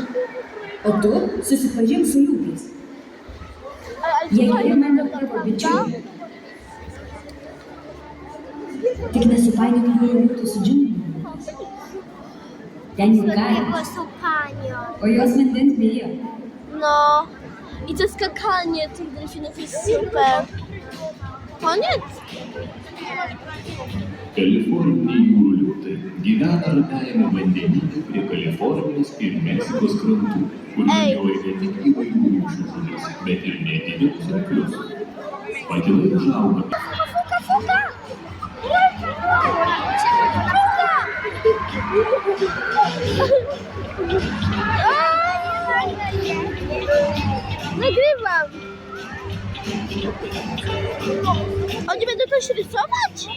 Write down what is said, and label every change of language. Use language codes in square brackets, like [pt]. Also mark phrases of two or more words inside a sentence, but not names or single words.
[lt] O tu susipažink su liūtais. Jie yra mano tavo bičiuliai. Tik nesupainiok jų liūtų su džiunglėmis. Ten jų kaimas, o jos vandens bijo. [pl] No i to skakanie tych delfinów jest super. Koniec? [lt] Kalifornijai jūrų liūtai gyvena ramiajame vandenyne prie Kalifornijos ir Meksikos krantų, kur medžioja ne tik įvairių rūšių žuvis, bet ir netinius arklius. Patinai užauga. [pl] Nagrywam. Oni będą coś rysować?